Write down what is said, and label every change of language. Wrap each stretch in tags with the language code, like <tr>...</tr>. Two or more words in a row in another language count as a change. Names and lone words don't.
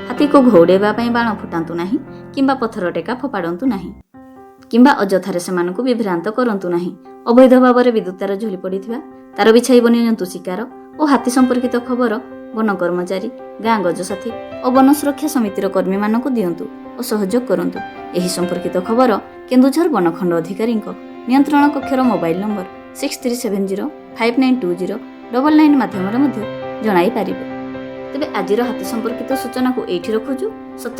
<or>ହାତୀ କୁ ଘଉଡ଼େଇବା ପାଇଁ ବାଣ ଫୁଟାନ୍ତୁ ନାହିଁ କିମ୍ବା ପଥର ଟେକା ଫୋପାଡ଼ନ୍ତୁ ନାହିଁ କିମ୍ବା ଅଯଥାରେ ସେମାନଙ୍କୁ ବିଭ୍ରାନ୍ତ କରନ୍ତୁ ନାହିଁ। ଅବୈଧ ଭାବରେ ବିଦ୍ୟୁତ ତାର ଝୁଲି ପଡ଼ିଥିବା ତାର ବିଛାଇ ବନିୟନ୍ତୁ ଶିକାର ଓ ହାତୀ ସମ୍ପର୍କିତ ଖବର ବନ କର୍ମଚାରୀ ଗାଁ ଗଜସାଥୀ ଓ ବନ ସୁରକ୍ଷା ସମିତିର କର୍ମୀ ମାନଙ୍କୁ ଦିଅନ୍ତୁ ଓ ସହଯୋଗ କରନ୍ତୁ। ଏହି ସମ୍ପର୍କିତ ଖବର କେନ୍ଦୁଝର ବନଖଣ୍ଡ ଅଧିକାରୀ ନିୟନ୍ତ୍ରଣ କକ୍ଷର ମୋବାଇଲ ନମ୍ବର 6370592099 ମାଧ୍ୟମ ଜଣାଇ ପାରିବେ। ତେବେ ଆଜିର ହାତୀ ସମ୍ପର୍କିତ ସୂଚନା କୁ ଏଠି ରଖୁଛୁ।</or>